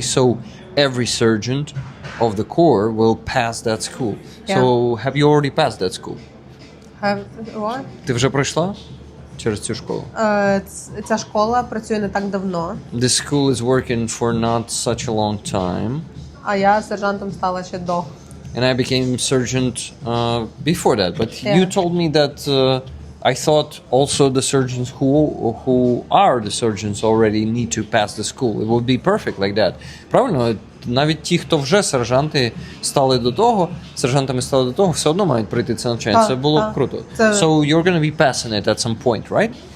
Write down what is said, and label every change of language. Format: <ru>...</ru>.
<en>So every sergeant of the corps will pass that school. Yeah. So have you already passed that school? What?</en> <uk>Ти вже пройшла через цю школу? Ця школа працює не так давно.</uk> <en>This school is working for not such a long time.</en> <uk>А я сержантом стала ще до.</uk> <en>And I became sergeant before that. But you told me that I thought also the surgeons who are the surgeons already need to pass the school. It would be perfect like that.</en> <uk>Правильно? Навіть ті, хто вже сержантами стали до того, все одно мають пройти це навчання. Це було б круто.</uk> <en>So you're going to be passing it at some point, right?</en>